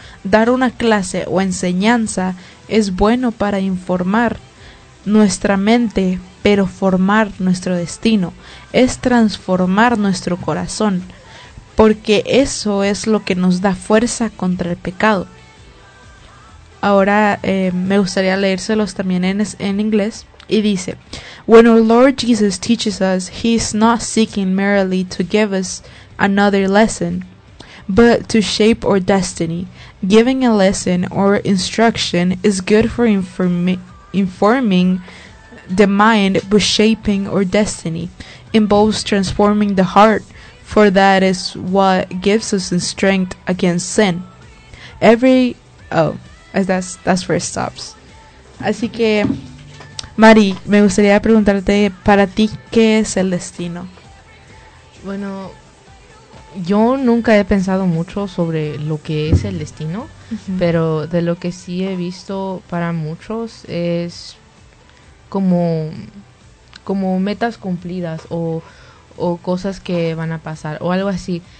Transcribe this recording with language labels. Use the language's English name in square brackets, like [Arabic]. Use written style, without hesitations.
[Spanish] Dar una clase o enseñanza es bueno para informar nuestra mente, pero formar nuestro destino es transformar nuestro corazón, porque eso es lo que nos da fuerza contra el pecado. Ahora me gustaría leérselos también en inglés. Y dice: [English] when our Lord Jesus teaches us, he is not seeking merely to give us another lesson, but to shape our destiny. Giving a lesson or instruction is good for informing the mind, but shaping our destiny involves transforming the heart, for that is what gives us strength against sin. That's where it stops. [Spanish] Así que, Mari, me gustaría preguntarte, para ti, ¿qué es el destino? Bueno, yo nunca he pensado mucho sobre lo que es el destino, pero de lo que sí he visto para muchos es como metas cumplidas o cosas que van a pasar o algo así.